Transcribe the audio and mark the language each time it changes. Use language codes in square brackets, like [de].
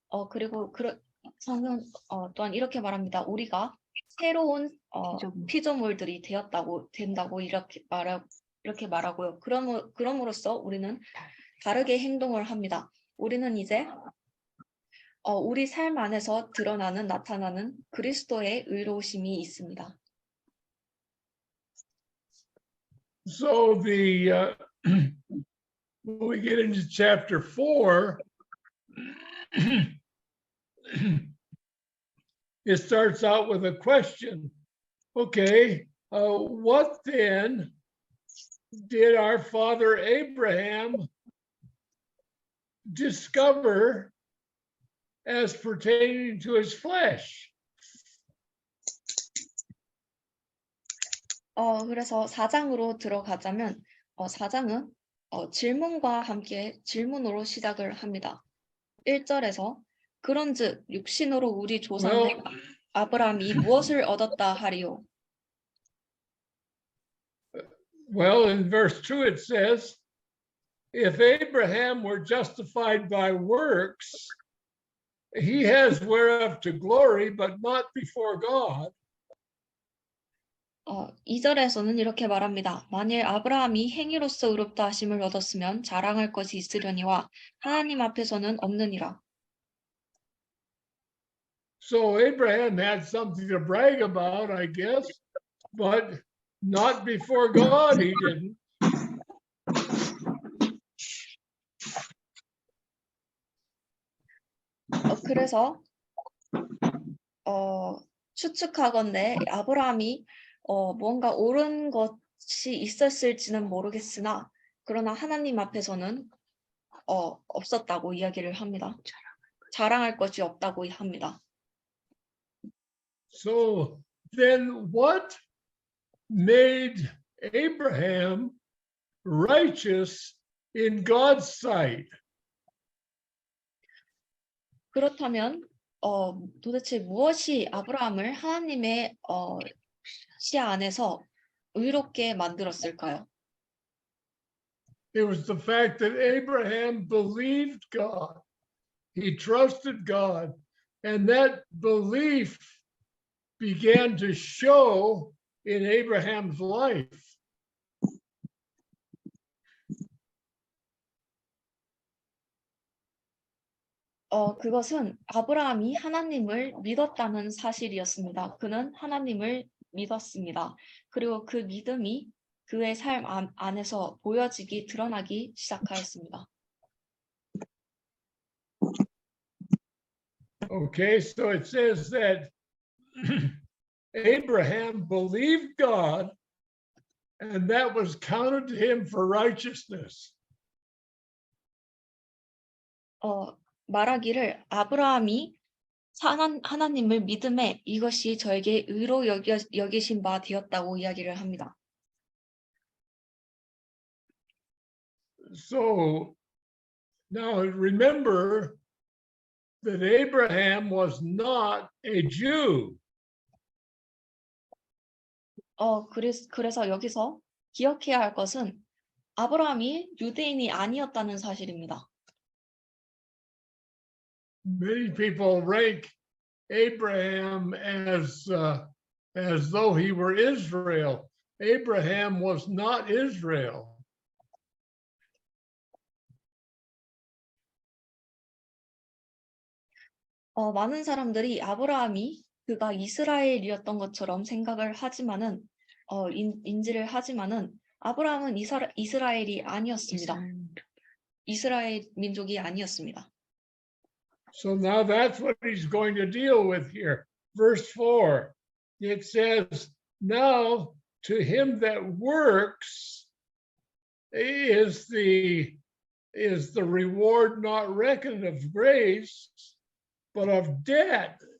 [ko] 그리고 성경 또한 이렇게 말합니다. 우리가 새로운 피조물들이 된다고 이렇게 말하고요. 그럼으로써 우리는 다르게 행동을 합니다. 우리는 이제 우리 삶 안에서 나타나는 그리스도의 의로우심이 있습니다. [en] So when we get into chapter 4, it starts out with a question. Okay, what then did our father Abraham discover as pertaining to his flesh? [ko] 그래서 4장으로 들어가자면 4장은 질문과 함께 질문으로 시작을 합니다. 1절에서 그런즉 육신으로 우리 조상 아브라함이 무엇을 얻었다 하리요? [en] Well, in verse 2 it says, if Abraham were justified by works, he has whereof to glory, but not before God. [ko] 2절에서는 이렇게 말합니다. 만일 아브라함이 행위로서 의롭다 하심을 얻었으면 자랑할 것이 있으려니와 하나님 앞에서는 없느니라. [en] So Abraham had something to brag about, I guess, but not before God he didn't. [ko] 그래서 추측하건대 아브라함이 뭔가 옳은 것이 있었을지는 모르겠으나 그러나 하나님 앞에서는 없었다고 이야기를 합니다. 자랑할 것이 없다고 합니다. [en] So then what made Abraham righteous in God's sight? [ko] 그렇다면 도대체 무엇이 아브라함을 하나님의 시야 안에서 의롭게 만들었을까요? [en] It was the fact that Abraham believed God. He trusted God. And that belief began to show in Abraham's life. [ko] 그것은 아브라함이 하나님을 믿었다는 사실이었습니다. 그는 하나님을 믿었습니다. 그리고 그 믿음이 그의 삶 안에서 보여지기, 드러나기 시작하였습니다. [en] Okay, so it says that Abraham believed God, and that was counted to him for righteousness. [ko] 말하기를 아브라함이 하나님을 믿음에 이것이 저에게 의로 여기신 바 되었다고 이야기를 합니다. [en] So now remember that Abraham was not a Jew. [ko] 그래서 여기서 기억해야 할 것은 아브라함이 유대인이 아니었다는 사실입니다. [en] Many people rank Abraham as though he were Israel. Abraham was not Israel. [ko] 많은 사람들이 아브라함이 그가 이스라엘이었던 것처럼 생각을 하지만은 인지를 하지만은 아브라함은 이스라엘이 아니었습니다. 이스라엘 민족이 아니었습니다. [en] So now that's what he's going to deal with here. Verse 4, it says, now to him that works is the reward not reckoned of grace, but of debt.